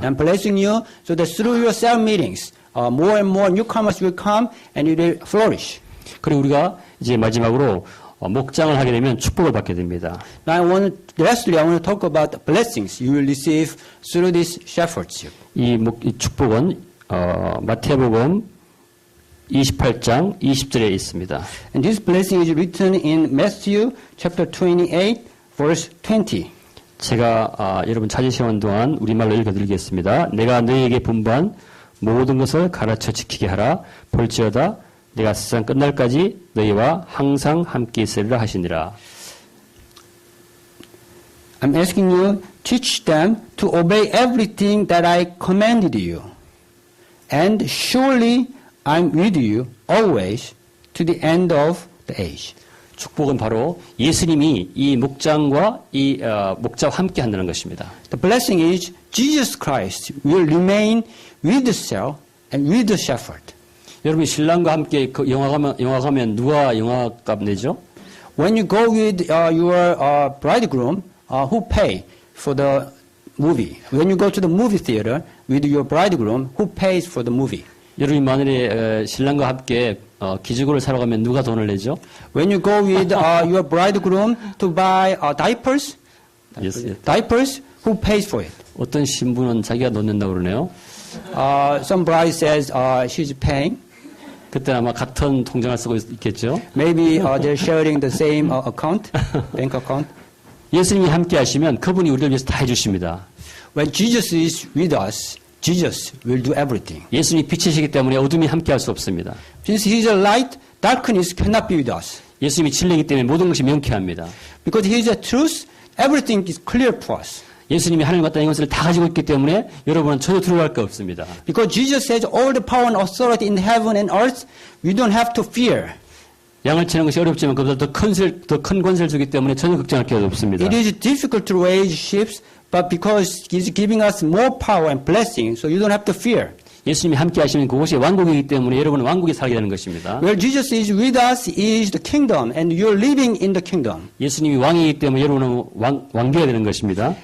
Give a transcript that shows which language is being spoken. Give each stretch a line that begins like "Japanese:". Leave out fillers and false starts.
English: I'm blessing you so that through your cell meetings, more and more newcomers will come and you will flourish.
Korean: 그리고 우리가 이제 마지막으로 목장을 하게 되면 축복을 받게 됩니다.
English: Now lastly, I want to talk about the blessings you will receive through this shepherdship.
Korean: 이 축복은 마태복음 28장 20절에 있습니다.
English: And this blessing is written in Matthew chapter 28, verse 20.
Korean: 제가 여러분 찾으시는 동안 우리말로 읽어드리겠습니다. 내가 너희에게 분부한 모든 것을 가르쳐 지키게 하라. 볼지어다 내가 세상 끝날까지 너희와 항상 함께 있으리라 하시니라.
English: I'm asking you, teach them to obey everything that I commanded you. And surely I'm with you always to the end of the age.
Korean: 축복은 바로 예수님이 이 목장과 이 목자와 함께 한다는 것입니다.
English: The blessing is Jesus Christ will remain with the cell and with the shepherd.
Korean: 여러분이 신랑과 함께 그 영화 가면 누가 영화값 내죠?
English: When you go with your bridegroom, who pay for the movie? When you go to the movie theater with your bridegroom, who pays for the movie?
Korean: 여러분이 만일에 신랑과 함께 기저귀를 사러 가면 누가 돈을 내죠?
English: When you go with your bridegroom to buy diapers, Yes, yes. diapers, who pays for it?
Korean: 어떤 신부는 자기가 돈 낸다고 그러네요.
English: Some bride says she's paying.
Korean: 그때 아마 같은 통장을 쓰고 있겠죠.
English: Maybe they're sharing the same account, bank account.
Korean: 예수님이 함께 하시면 그분이 우리를 위해서 다 해주십니다.
English: When Jesus is with us, Jesus will do everything.
Korean: 예수님이 빛이시기 때문에 어둠이 함께할 수 없습니다.
English: Since He is a light, darkness cannot be with us.
Korean: 예수님이 진리이기 때문에 모든 것이 명쾌합니다.
English: Because He is a truth, everything is clear to us.
Korean: 예수님이 하늘과 땅의 것을 다 가지고 있기 때문에 여러분은 전혀 두려워할 거 없습니다.
English: Because Jesus has all the power and authority in heaven and earth, we don't have to fear.
Korean: 양을 치는 것이 어렵지만 그보다 더 큰 권세를 주기 때문에 전혀 걱정할 게 없습니다.
English: It is difficult to raise sheep, but because He's giving us more power and blessing, so you don't have to fear.
Korean: 예수님이 함께 하시는 그곳이 왕국이기 때문에 여러분은 왕국에 살게 되는 것입니다.
English: Where Jesus is with us is the kingdom, and you're living in the kingdom.
Korean: 예수님이 왕이기 때문에 여러분은 왕되어야 되는 것입니다.